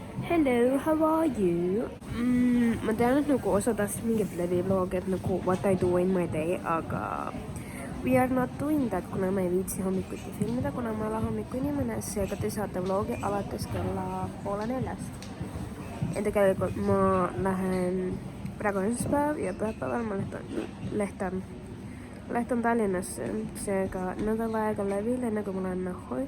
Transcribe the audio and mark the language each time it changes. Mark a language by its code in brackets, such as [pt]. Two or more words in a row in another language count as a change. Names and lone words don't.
[en] Hello, how are you? [et] Ma tean, et nagu osa tahtsid mingit levivloogi, et nagu [en] what I do in my day, [et] aga [en] we are not doing that, [et] kuna ma ei viitsi hommikuti filmida, kuna ma olen hommiku inimene, seega te saate vloogi alates kella 3:30. Ja tegelikult ma lähen, praegu on esmaspäev ja pühapäeval ma lähtan Tallinnasse, seega nädal aega levil, enne kui ma lähen nahhui.